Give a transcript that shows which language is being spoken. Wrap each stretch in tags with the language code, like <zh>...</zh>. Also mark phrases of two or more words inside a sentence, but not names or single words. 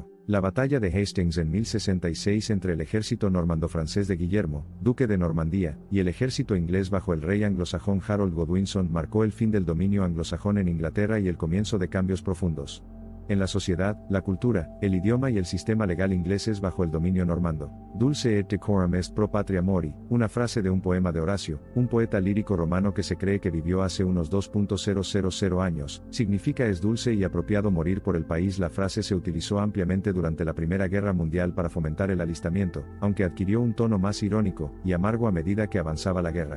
<es>La batalla de Hastings en 1066 entre el ejército normando-francés de Guillermo, duque de Normandía, y el ejército inglés bajo el rey anglosajón Harold Godwinson marcó el fin del dominio anglosajón en Inglaterra y el comienzo de cambios profundos en la sociedad, la cultura, el idioma y el sistema legal ingleses bajo el dominio normando.</es> <la>Dulce et decorum est pro patria mori,</la> <es>una frase de un poema de Horacio, un poeta lírico romano que se cree que vivió hace unos 2.000 años, significa es dulce y apropiado morir por el país. La frase se utilizó ampliamente durante la Primera Guerra Mundial para fomentar el alistamiento, aunque adquirió un tono más irónico y amargo a medida que avanzaba la guerra.</es>